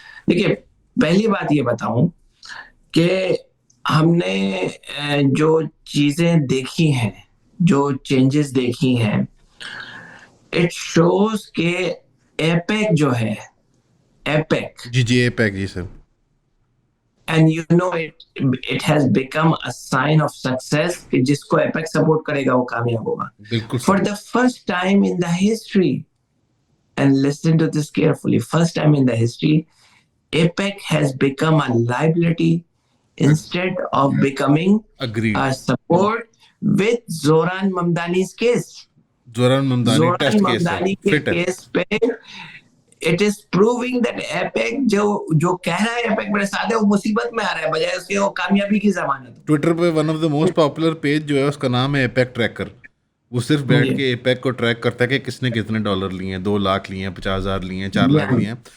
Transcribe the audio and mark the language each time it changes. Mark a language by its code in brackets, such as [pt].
[ur] دیکھیے پہلی بات یہ بتاؤں کہ ہم نے جو چیزیں دیکھی ہیں، جو چینجز دیکھی ہیں، اٹ شوز کہ ایپیک جو ہے، ایپیک جی ایپیک، جی سر، [en] and you know it has become a sign of success کہ جس کو APEC support کرے گا وہ کامیاب ہوگا. For the first time in the history, and listen to this carefully, first time in the history, APEC has become a liability instead of becoming a support with Zoran Mamdani's case. Zoran [ur] Mamdani کے case پہ it is proving that APEC جو کہہ رہا ہے APEC میرے ساتھ ہے، وہ مصیبت میں آ رہا ہے بجائے اس کے وہ کامیابی کی ضمانت. ٹویٹر پہ one of the most popular page جو ہے اس کا نام ہے ایپیک ٹریکر. وہ صرف بیٹھ کے ایپیک کو ٹریک کرتا ہے کہ کس نے کتنے ڈالر لیے ہیں، 2 لاکھ لیے ہیں، 50,000 لیے ہیں، 4 لاکھ لیے ہیں.